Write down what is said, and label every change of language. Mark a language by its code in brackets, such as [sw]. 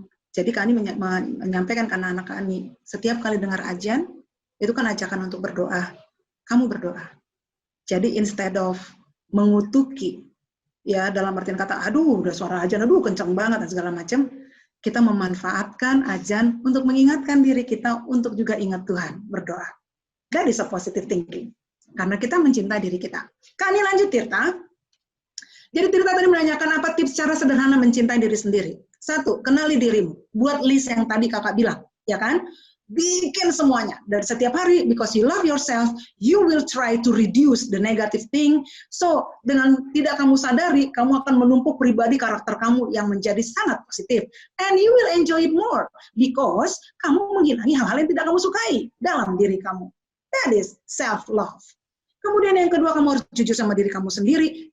[id] Jadi Kak Ani menyampaikan ke anak-anak Kak Ani, setiap kali dengar azan, itu kan ajakan untuk berdoa. Kamu berdoa. Jadi [en] instead of [id] mengutuki, ya dalam artian kata, aduh udah suara azan, aduh kencang banget dan segala macam, kita memanfaatkan azan untuk mengingatkan diri kita untuk juga ingat Tuhan, berdoa. [en] That is a positive thinking. [id] Karena kita mencintai diri kita. Kak Ani lanjut Tirta. Jadi Tirta tadi menanyakan apa tips cara sederhana mencintai diri sendiri. 1, kenali dirimu. Buat list yang tadi kakak bilang, ya kan? Bikin semuanya. Dari setiap hari, [en] because you love yourself, you will try to reduce the negative thing. [id] So, dengan tidak kamu sadari, kamu akan menumpuk pribadi karakter kamu yang menjadi sangat positif. [en] And you will enjoy it more, because [id] kamu menghilangi hal-hal yang tidak kamu sukai dalam diri kamu. [en] That is self-love. [id] Kemudian yang kedua, kamu harus jujur sama diri kamu sendiri.